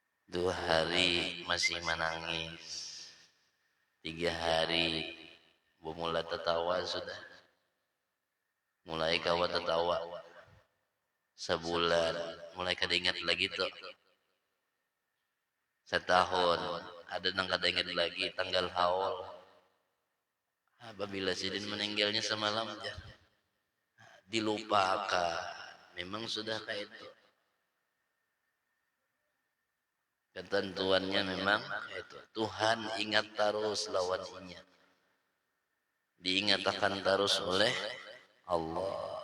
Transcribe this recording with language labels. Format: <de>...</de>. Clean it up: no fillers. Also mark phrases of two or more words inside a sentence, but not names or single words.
<bjn>2 hari masih menangis, 3 hari mulai tertawa sudah, mulai kawa tertawa, sebulan mulai kada ingat lagi tuh, setahun ada nang kada ingat lagi tanggal haul.</bjn> <id>Apabila sidin meninggalnya semalam ya, dilupakan. Memang sudah kayak itu. Ketentuannya memang kayak itu. Tuhan ingat terus lawan ingat. Diingatkan terus oleh Allah.</id>